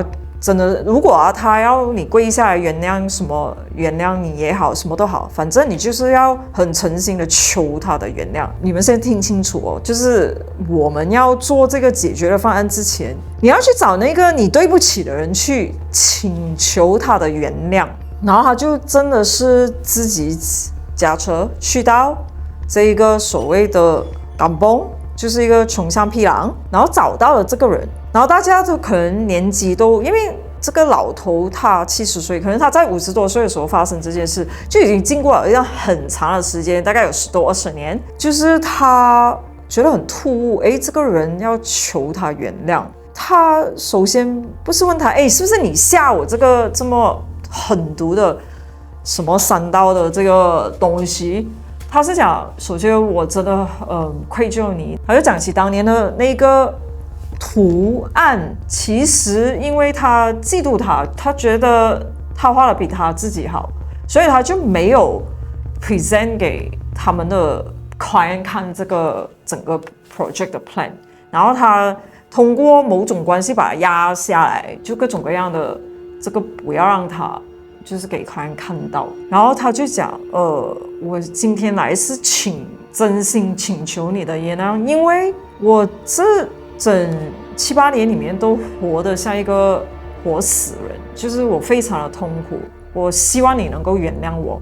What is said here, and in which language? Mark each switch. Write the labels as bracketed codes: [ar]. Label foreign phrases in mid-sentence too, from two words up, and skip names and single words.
[zh] 真的，如果他要你跪下來原諒什麼，原諒你也好，什麼都好，反正你就是要很誠心的求他的原諒。你們先聽清楚哦，就是我們要做這個解決的方案之前，你要去找那個你對不起的人去請求他的原諒。然後他就真的是自己駕車去到這一個所謂的港崩，就是一個窮鄉僻壤，然後找到了這個人。然後大家都可能年紀都，因為這個老頭他70歲，可能他在50多歲的時候發生這件事，就已經經過了一段很長的時間，大概有10多20年。就是他覺得很突兀，這個人要求他原諒。他首先不是問他，是不是你下我這個這麼狠毒的什麼3刀的這個東西？他是講，首先我真的愧疚你。他就講起當年的那個。圖案其實因為他嫉妒他，他覺得他畫的比他自己好，所以他就沒有 present 給他們的 client 看這個整個 project 的 plan， 然後他通過某種關係把它壓下來，就各種各樣的這個不要讓他就是給 client 看到，然後他就講我今天來是真心請求你的原諒，因為我整7、8年裡面都活得像一個活死人，就是我非常的痛苦，我希望你能夠原諒我。